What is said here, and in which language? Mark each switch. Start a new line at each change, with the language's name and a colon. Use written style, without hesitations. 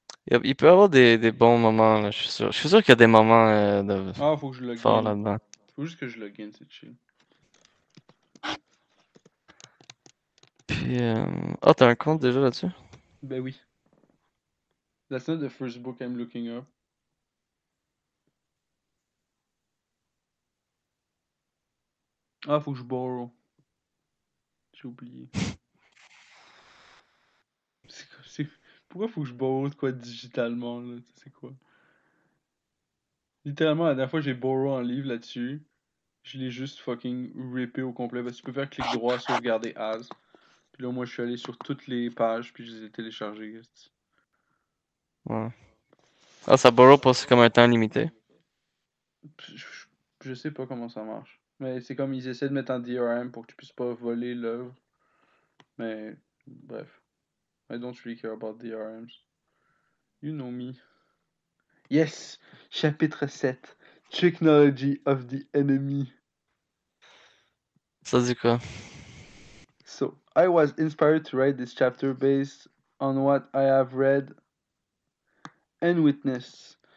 French: Il peut y avoir des bons moments, là, je suis sûr. Je suis sûr qu'il y a des moments de Ah, faut que je le forts gagne. là-dedans. Faut juste que je le gagne, c'est chill. Puis... Ah, t'as un compte déjà là-dessus? Ben oui.
English: That's not the first book I'm looking up.
French: Ah, faut que je borrow. J'ai oublié. Pourquoi faut que je borrow de quoi digitalement, là? C'est quoi? Littéralement, la dernière fois, j'ai borrow un livre là-dessus. Je l'ai juste fucking rippé au complet. Parce que tu peux faire clic droit, sauvegarder as. Puis là, moi, je suis allé sur toutes les pages, puis je les ai téléchargées. Ouais. Ah, ça borrow pour c'est comme un temps limité. Je sais pas comment ça marche. Mais c'est comme ils essaient de mettre en DRM pour que tu puisses pas voler l'œuvre. Mais bref.
English: I don't really care about DRMs. You know me. Yes! Chapitre 7. Technology of the enemy.
French: Ça dit quoi?
English: So, I was inspired to write this chapter based on what I have read and witnessed.